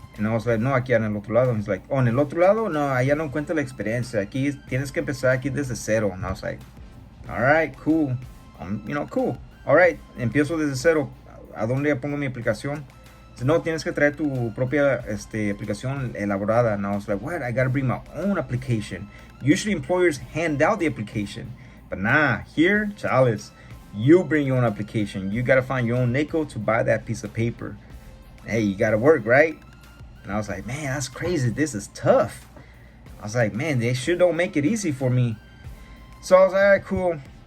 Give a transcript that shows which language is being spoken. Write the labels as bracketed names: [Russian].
[English] And I was like, [Spanish] no, aquí en el otro lado. [English] He's like, oh, [Spanish] en el otro lado, no, allá no cuenta la experiencia. Aquí tienes que empezar aquí desde cero. [English] And I was like, all right, cool. Cool. All right, [Spanish] empiezo desde cero. ¿A dónde pongo mi aplicación? Dice, no, tienes que traer tu propia aplicación elaborada. [English] And I was like, what? I gotta bring my own application. Usually employers hand out the application. But nah, here, chales, you bring your own application. You gotta find your own nickel to buy that piece of paper. Hey, you gotta work, right? And I was like, man, that's crazy. This is tough. I was like, man, they sure don't make it easy for me. So I was like, all right, cool.